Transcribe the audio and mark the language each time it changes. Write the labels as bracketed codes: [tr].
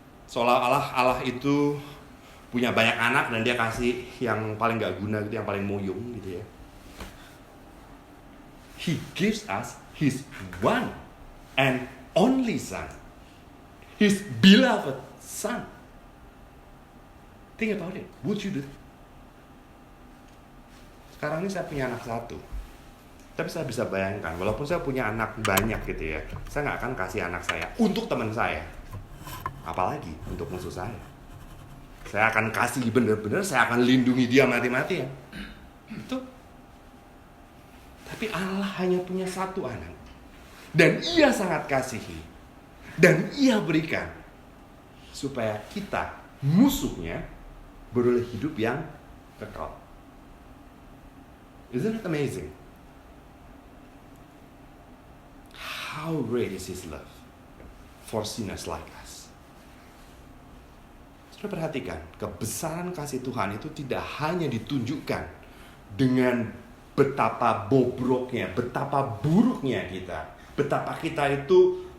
[id] Seolah-olah Allah itu punya banyak anak dan Dia kasih yang paling gak guna gitu, yang paling moyong gitu ya. [en] He gives us His one and only Son, His beloved Son. Think about it. Would you do it? [id] Sekarang ini saya punya anak satu, tapi saya bisa bayangkan, walaupun saya punya anak banyak gitu ya, saya gak akan kasih anak saya untuk teman saya, apalagi untuk musuh saya. Saya akan kasih benar-benar, saya akan lindungi dia mati-matian. Itu. Tapi Allah hanya punya satu anak, dan Ia sangat kasihi, dan Ia berikan supaya kita, musuhnya, beroleh hidup yang kekal. [en] Isn't it amazing? How great is His love for sinners like us. [id] Saudara perhatikan, kebesaran kasih Tuhan itu tidak hanya ditunjukkan dengan betapa bobroknya, betapa buruknya kita, betapa kita itu